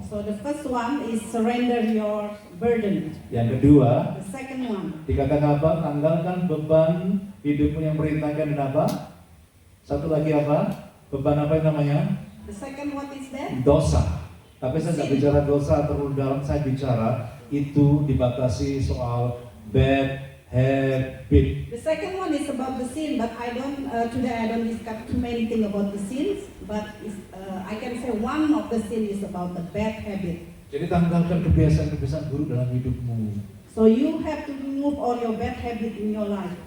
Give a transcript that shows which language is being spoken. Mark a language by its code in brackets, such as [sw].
[en] So the first one is surrender your burden. [id] Yang kedua, [en] The second one, [id] dikatakan apa? Tanggalkan beban hidupmu yang merintahkan dan apa? Satu lagi apa? Beban apa yang namanya? [en] the second one is that [id] Dosa. Tapi saya tidak bicara dosa terlalu dalam, saya bicara itu dibatasi soal bad habit. [en] the second one is about the sin, but today I don't discuss too many things about the sins, but I can say one of the sin is about the bad habit. [id] Jadi tanggalkan kebiasaan-kebiasaan buruk dalam hidupmu. [en] So you have to remove all your bad habit in your life.